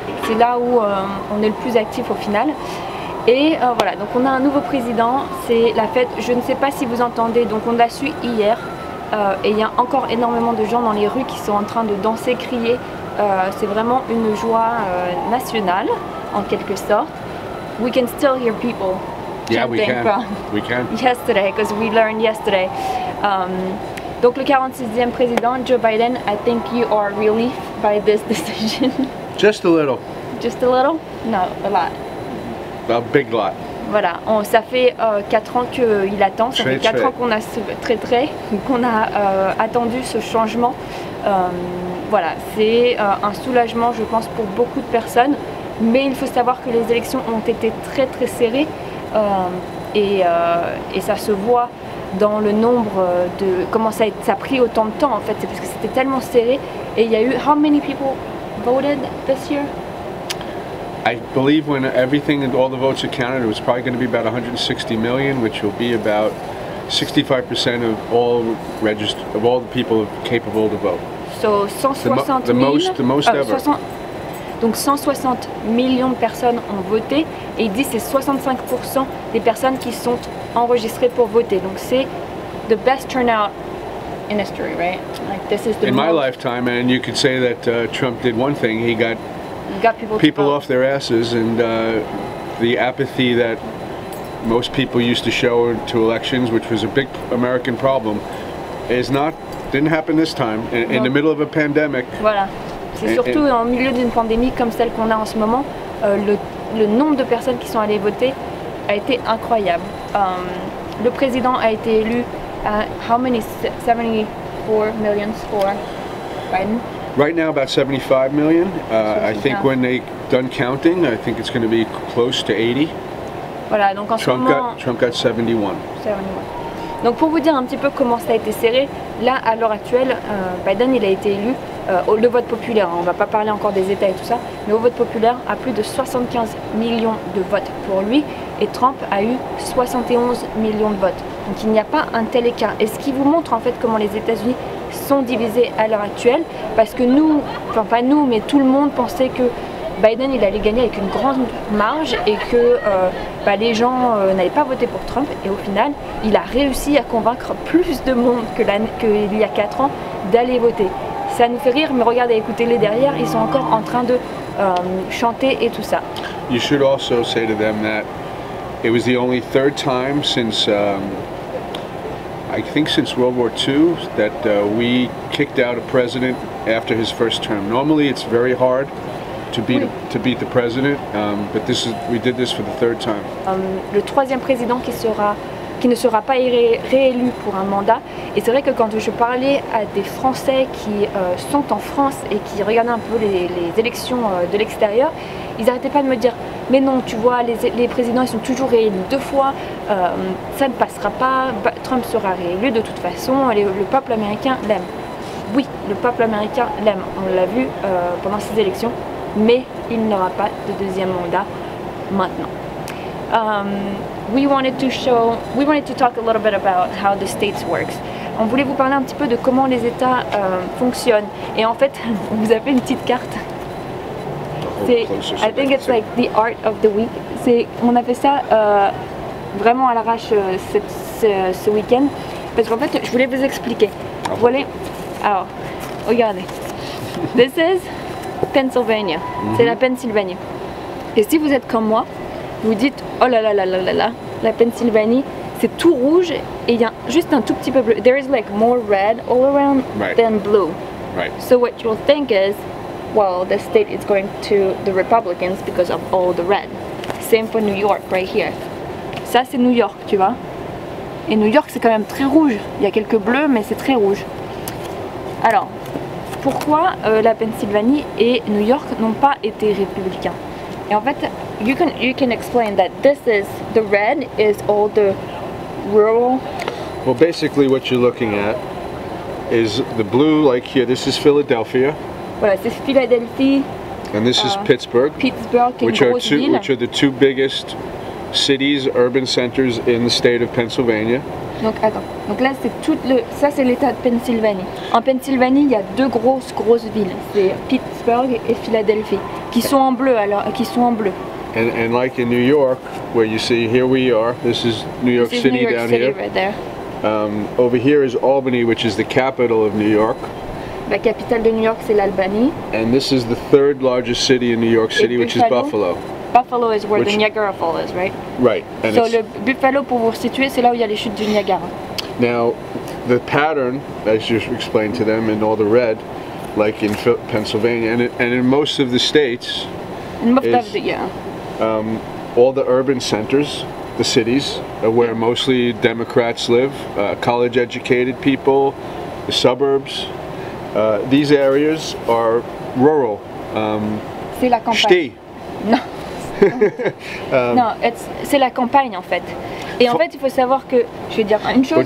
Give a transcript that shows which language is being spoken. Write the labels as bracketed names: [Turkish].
[French] C'est là où on est le plus actif au final. Et voilà, donc on a un nouveau président, c'est la fête, je ne sais pas si vous entendez, donc on l'a su hier. Et il y a encore énormément de gens dans les rues qui sont en train de danser, crier. C'est vraiment une joie nationale, en quelque sorte. [English] We can still hear people chanting from yesterday, because we learned yesterday. [French] Donc le 46e président, [English] Joe Biden, I think you are relieved by this decision. Just a little. Just a little? No, a lot. A big lot. [French] Voilà, ça fait 4 ans qu'il attend, ça fait 4 ans qu'on a attendu ce changement. Voilà, c'est un soulagement je pense pour beaucoup de personnes, mais il faut savoir que les élections ont été très serrées et ça se voit dans le nombre de comment ça a pris autant de temps en fait, c'est parce que c'était tellement serré. Et il y a eu, how many people voted this year? [English] I believe when everything and all the votes are counted, it was probably going to be about 160 million, which will be about 65% of all the people capable to vote. So 160 the most ever. [French] Donc 160 millions de personnes ont voté et il dit c'est 65% des personnes qui sont enregistrées pour voter. Donc c'est [English] the best turnout in history, right? Like this is the in my lifetime, and you could say that Trump did one thing. He got people off their asses, and the apathy that most people used to show to elections, which was a big American problem, didn't happen this time in the middle of a pandemic. [French] Voilà, c'est surtout en milieu d'une pandémie comme celle qu'on a en ce moment, le nombre de personnes qui sont allées voter a été incroyable. Le président a été élu à [English] how many? 74 million for Biden. Right now, about 75 million. I think when they done counting, I think it's going to be close to 80. [French] Voilà, donc en ce moment, [English] Trump got 71. [French] Donc pour vous dire un petit peu comment ça a été serré, là à l'heure actuelle, Biden il a été élu le vote populaire. On va pas parler encore des États et tout ça, mais au vote populaire à plus de 75 millions de votes pour lui, et Trump a eu 71 millions de votes. Donc il n'y a pas un tel écart. Et ce qui vous montre en fait comment les États-Unis sont divisés à l'heure actuelle, parce que nous, enfin pas nous, mais tout le monde pensait que Biden il allait gagner avec une grande marge et que les gens n'allaient pas voter pour Trump, et au final il a réussi à convaincre plus de monde qu'il y a 4 ans d'aller voter. Ça nous fait rire, mais regardez, écoutez-les derrière, ils sont encore en train de chanter et tout ça. [English] You should also say to them that it was the only third time since I think since World War II that we kicked out a president after his first term. Normally it's very hard to beat the president, but we did this for the third time. [French] Le troisième président qui ne sera pas réélu pour un mandat. Et c'est vrai que quand je parlais à des Français qui sont en France et qui regardaient un peu les élections de l'extérieur, ils n'arrêtaient pas de me dire mais non, tu vois, les présidents ils sont toujours réélus 2 fois, ça ne passera pas, Trump sera réélu de toute façon, le peuple américain l'aime. oui, le peuple américain l'aime, on l'a vu pendant ces élections, mais il n'aura pas de deuxième mandat maintenant. [English] We wanted to talk a little bit about how the states works. [French] On voulait vous parler un petit peu de comment les États fonctionnent. Et en fait, on vous a fait une petite carte. [English] I think it's like the art of the week. [French] On a fait ça vraiment à l'arrache ce week-end. Parce qu'en fait, je voulais vous expliquer. Voilà. Alors, regardez. [English] This is Pennsylvania. [French] C'est la Pennsylvanie. Et si vous êtes comme moi, vous dites oh là là là là là là, la Pennsylvanie, c'est tout rouge et il y a juste un tout petit peu bleu. [English] There is like more red all around than blue. Right. So what you'll think is, well, the state is going to the Republicans because of all the red. Same for New York right here. [French] Ça c'est New York, tu vois. Et New York c'est quand même très rouge. Il y a quelques bleus mais c'est très rouge. Alors, pourquoi la Pennsylvanie et New York n'ont pas été républicains? Et en fait, [English] you can explain that this is the red is all the rural. Well, basically what you're looking at is the blue, like here, this is Philadelphia. [French] Voilà, c'est Philadelphie. [English] And this is Pittsburgh. [French] Pittsburgh, qui est une [English] which are [French] grosse ville. [English] which are the two biggest cities, urban centers in the state of Pennsylvania. [French] Donc attends, donc là c'est ça c'est l'état de Pennsylvanie. En Pennsylvanie il y a deux grosses villes, c'est Pittsburgh et Philadelphie, qui sont en bleu [English] And like in New York, where you see here we are, this is New York City New York down City here. Right there. Over here is Albany, which is the capital of New York. [French] La capitale de New York c'est l'Albany. [English] And this is the third largest city in New York City, which is Buffalo. Buffalo is where the Niagara Falls is, right? Right. And [French] so le Buffalo, pour vous situer, c'est là où il y a les chutes du Niagara. [English] Now, the pattern, as you explained to them, in all the red, like in Pennsylvania, and in most of the states, all the urban centers, the cities, where mostly Democrats live, college-educated people, the suburbs, these areas are rural. [French] C'est la campagne. Non. Non, c'est la campagne en fait. Et en fait, il faut savoir que, je vais dire une chose.